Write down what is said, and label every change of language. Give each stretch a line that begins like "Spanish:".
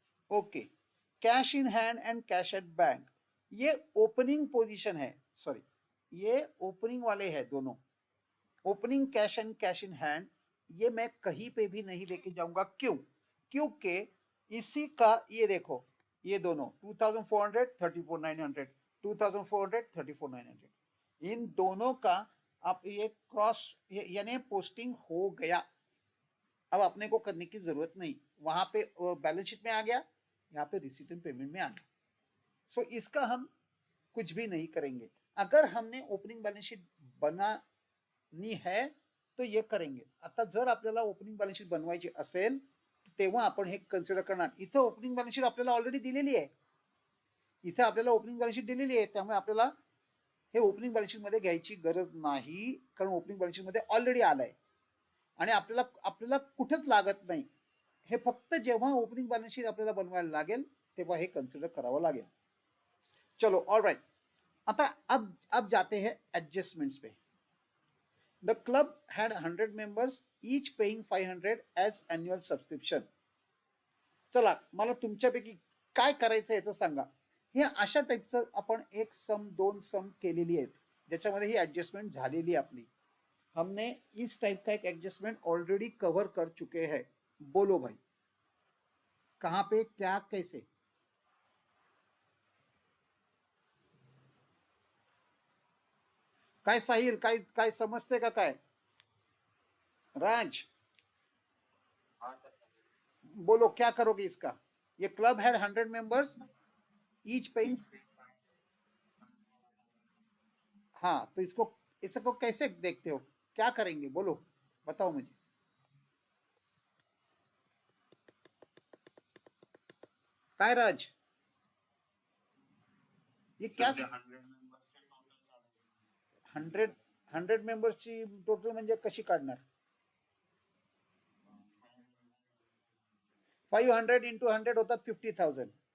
Hindi: Okay, cash in hand and cash at bank, ये opening position है, sorry ये opening वाले हैं दोनों, opening cash and cash in hand, ये मैं कहीं पे भी नहीं लेके जाऊंगा, क्यों, क्योंकि इसी का ये देखो, ये दोनों 2400 34,900, 2400 34,900, इन दोनों का आप ये क्रॉस यानी पोस्टिंग हो गया। अब अपने को करने की जरूरत नहीं, वहां पे बैलेंस शीट में आ गया, यहाँ पे रिसीट एंड पेमेंट में आ गया। सो इसका हम कुछ भी नहीं करेंगे। अगर हमने ओपनिंग बैलेंस शीट बनानी है तो ये करेंगे।
Marathi: आता जर आपल्याला ओपनिंग बॅलन्स शीट बनवायची असेल तेव्हा आपण हे कन्सिडर करणार। इथं ओपनिंग बॅलन्स शीट आपल्याला ऑलरेडी दिलेली आहे, इथे आपल्याला ओपनिंग बॅलन्स शीट दिलेली आहे, त्यामुळे आपल्याला हे ओपनिंग बॅलन्स शीट मध्ये घ्यायची गरज नाही, कारण ओपनिंग बॅलन्स शीट मध्ये ऑलरेडी आलंय आणि आपल्याला आपल्याला कुठेच लागत नाही। हे फक्त जेव्हा ओपनिंग बॅलन्स शीट आपल्याला बनवायला लागेल तेव्हा हे कन्सिडर करावं लागेल।
Hindi: चलो ऑल राइट, आता अब जाते हैं एडजस्टमेंट्स पे।
English: The club had 100 members, each paying 500 as annual subscription.
Marathi: चला मला तुमच्यापैकी काय करायचं याचं सांगा। हे अशा टाईपचं आपण एक सम दोन सम केलेली आहेत ज्याच्यामध्ये ही एडजस्टमेंट झालेली आपली।
Hindi: हमने इस टाइप का एक एडजस्टमेंट ऑलरेडी कवर कर चुके हैं। बोलो भाई कहाँ पे क्या कैसे।
Marathi: काय साहिल, काय काय समजते का काय राज,
Hindi: बोलो क्या करोगे इसका। ये
English: club had 100 members, each paying,
Hindi: हाँ तो इसको इसको कैसे देखते हो, क्या करेंगे बोलो, बताओ मुझे।
Marathi: काय राज,
Hindi: ये क्या
Marathi: 100 100 मेंबर्सची टोटल म्हणजे कशी काढणार, 500 इंटू 100 होतात 50,000।